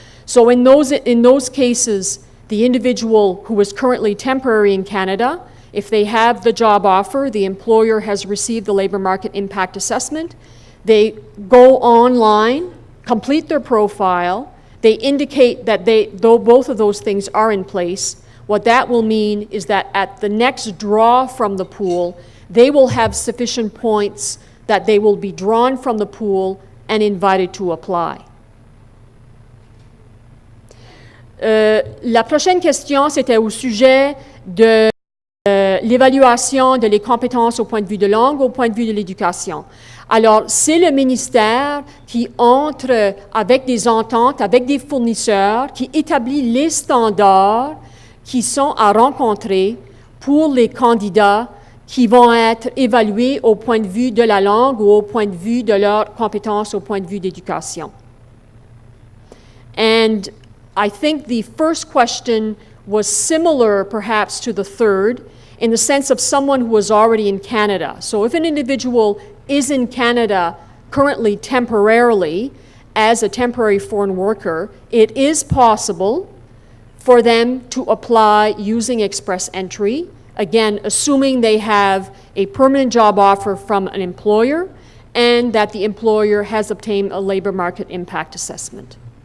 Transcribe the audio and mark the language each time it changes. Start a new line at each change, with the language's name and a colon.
English: So in those cases, the individual who is currently temporary in Canada, if they have the job offer, the employer has received the labor market impact assessment, they go online, complete their profile, they indicate that though both of those things are in place, what that will mean is that at the next draw from the pool, they will have sufficient points that they will be drawn from the pool and invited to apply.
French: La prochaine question, c'était au sujet de l'évaluation de les compétences au point de vue de langue, au point de vue de l'éducation. Alors, c'est le ministère qui entre avec des ententes, avec des fournisseurs, qui établit les standards qui sont à rencontrer pour les candidats qui vont être évalués au point de vue de la langue ou au point de vue de leurs compétences au point de vue d'éducation.
English: And I think the first question was similar perhaps to the third in the sense of someone who was already in Canada. So if an individual is in Canada currently temporarily as a temporary foreign worker, it is possible for them to apply using express entry, again, assuming they have a permanent job offer from an employer and that the employer has obtained a labor market impact assessment.